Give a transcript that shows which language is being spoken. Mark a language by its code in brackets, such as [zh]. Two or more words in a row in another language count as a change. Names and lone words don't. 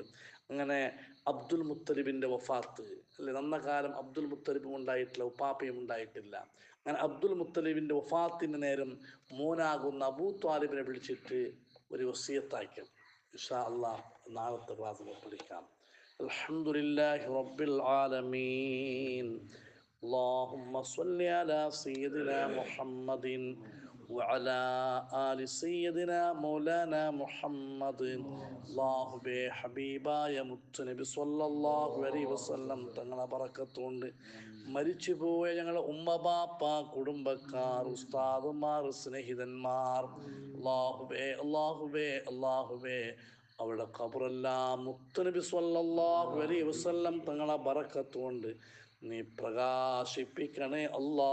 [ml] അങ്ങനെ അബ്ദുൽ മുത്തലിബിൻ്റെ വഫാത്ത് അല്ലെ, നന്ന കാലം അബ്ദുൽ മുത്തലിബും ഉണ്ടായിട്ടില്ല, ഉപ്പാപ്പയും ഉണ്ടായിട്ടില്ല. അങ്ങനെ അബ്ദുൽ മുത്തലിബിൻ്റെ വഫാത്തിന് നേരം മോനാകുന്ന അബൂ ത്വാലിബിനെ വിളിച്ചിട്ട് ഒരു വസിയത്താക്കി. [ar] إن شاء الله [ml] നാളത്തെ ക്ലാസ്സിൽ പഠിക്കാം. [ar] الحمد لله رب العالمين. اللهم صل على سيدنا محمد وعلى آل سيدنا مولانا محمد. [ml] അല്ലാഹുവേ, ഹബീബായ മുത്തുനബി [ar] صلى الله عليه وسلم [ml] തങ്ങളെ ബറക്കത്തുകൊണ്ട് മരിച്ചുപോയ ഞങ്ങളെ ഉമ്മ ബാപ്പ, കുടുംബക്കാർ, ഉസ്താദുമാർ, സ്നേഹിതന്മാർ, അല്ലാഹുവേ അവരുടെ ഖബറെല്ലാം മുത്തുനബി [ar] صلى الله عليه وسلم [ml] തങ്ങളെ ബറക്കത്തുകൊണ്ട് നീ പ്രകാശിപ്പിക്കണേ അല്ലാ.